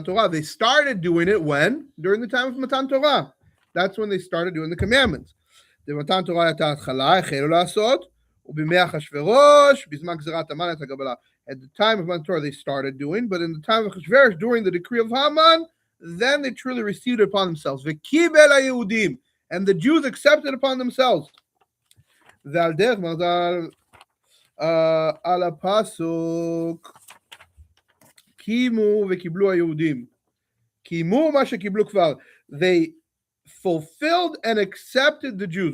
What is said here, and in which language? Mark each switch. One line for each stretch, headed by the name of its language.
English: They started doing it when? During the time of Matan Torah. That's when they started doing the commandments.
Hebrew: Matan Torah הייתה התחלה, החלו לעשות, ובימי אחשוורוש, בזמן גזירת המן את הקבלה.
English: At the time of Matan Torah they started doing, but in the time of Achashverosh, during the decree of Haman, then they truly received it upon themselves.
Hebrew: וקיבל היהודים,
English: and the Jews accepted upon themselves.
Hebrew: ועל דרך מרדל על הפסוק קימו וקיבלו היהודים. קימו מה שקיבלו כבר.
English: They fulfilled and accepted the Jews.